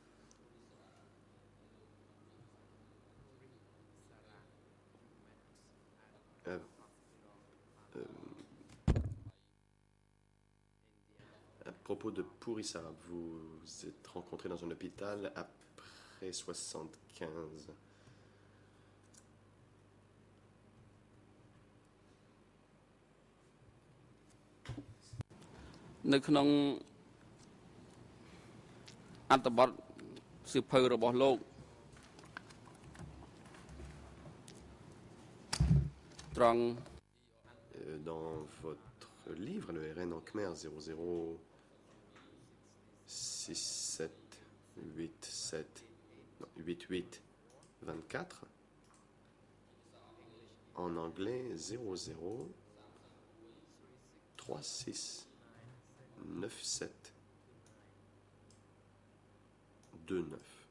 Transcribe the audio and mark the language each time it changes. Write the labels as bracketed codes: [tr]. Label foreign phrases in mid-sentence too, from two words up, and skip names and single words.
[fr] À propos de Purissara, vous vous êtes rencontré dans un hôpital après 75. [km] នៅក្នុងអត្ថបទសៀវភៅរបស់លោកត្រង់ [fr] Dans votre livre, le RN en Khmer 0067878824, en anglais 00369729.